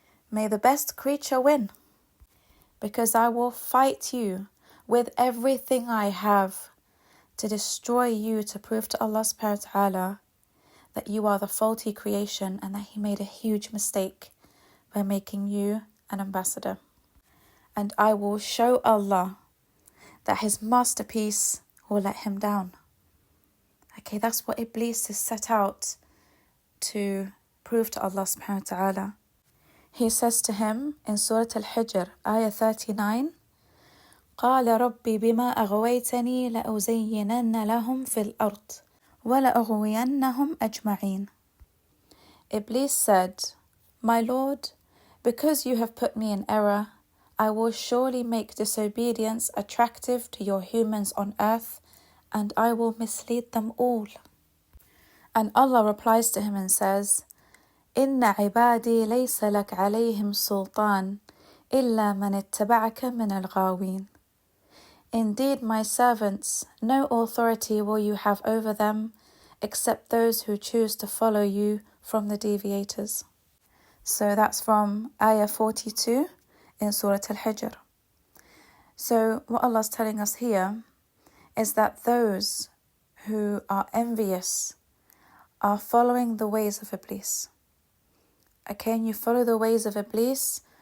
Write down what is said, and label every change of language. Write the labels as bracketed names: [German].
[English] May the best creature win, because I will fight you with everything I have to destroy you, to prove to Allah subhanahu wa ta'ala that you are the faulty creation and that He made a huge mistake by making you an ambassador. And I will show Allah that His masterpiece will let him down." Okay, that's what Iblis is set out to prove to Allah subhanahu wa ta'ala. He says to him in Surah Al-Hijr, ayah 39, [Arabic] قال ربي بما أغويتني لأزينن لهم في الأرض ولأغوينهم أجمعين. [English] Iblis said, "My Lord, because you have put me in error, I will surely make disobedience attractive to your humans on earth, and I will mislead them all." And Allah replies to him and says, [Arabic] إن عبادي ليس لك عليهم سلطان إلا من اتبعك من الغاوين. [English] Indeed, my servants, no authority will you have over them except those who choose to follow you from the deviators. So that's from ayah 42 in Surah Al-Hijr. So what Allah's telling us here is that those who are envious are following the ways of Iblis. Okay, and you follow the ways of Iblis